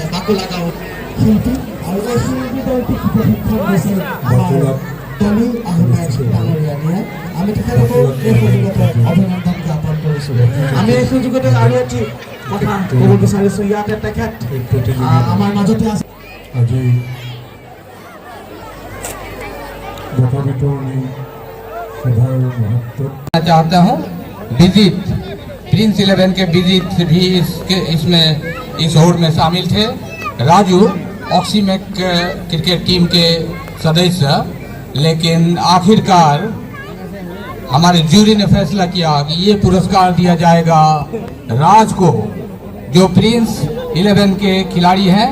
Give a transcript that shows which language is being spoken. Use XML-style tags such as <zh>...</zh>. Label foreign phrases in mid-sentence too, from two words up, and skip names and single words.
<as>বাকুলা গাঁৱৰ শিল্পী আৰু এই শিল্পীদ্বয়টিক প্ৰশিক্ষণ দিছিল তলি আহমেদ ডাঙৰীয়ানীয়ে। আমি তেখেতসকলক এই সুযোগতে অভিনন্দন জ্ঞাপন কৰিছোঁ। আমি এই সুযোগতে আৰু এটি কথা ক'ব বিচাৰিছোঁ, ইয়াতে তেখেত আমাৰ মাজতে আছে।</as> <hi>আজি बता चाहता हूँ विजित प्रिंस 11 के विजित भी इसमें इस होड़ में शामिल थे। राजू ऑक्सीमेक क्रिकेट टीम के सदस्य, लेकिन आखिरकार हमारे जूरी ने फैसला किया कि ये पुरस्कार दिया जाएगा राज को, जो प्रिंस 11 के खिलाड़ी हैं।</hi>